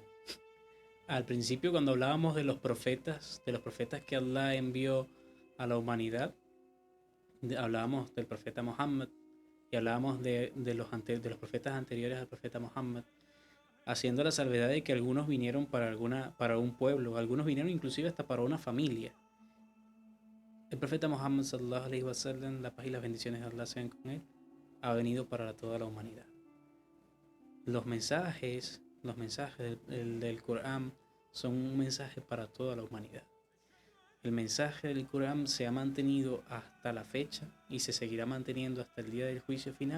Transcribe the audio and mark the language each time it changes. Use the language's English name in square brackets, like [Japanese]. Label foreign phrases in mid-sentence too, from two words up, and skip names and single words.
[Spanish] Al principio, cuando hablábamos de los profetas que Allah envió a la humanidad, hablábamos del profeta Muhammad y hablábamos de los profetas anteriores al profeta Muhammad, haciendo la salvedad de que algunos vinieron para un pueblo, algunos vinieron inclusive hasta para una familia. El profeta Muhammad [Arabic] صلى الله عليه وسلم, [Spanish] la paz y las bendiciones de Allah sean con él, ha venido para toda la humanidad. Los mensajes del Corán son un mensaje para toda la humanidad. El mensaje del Corán se ha mantenido hasta la fecha y se seguirá manteniendo hasta el día del juicio final.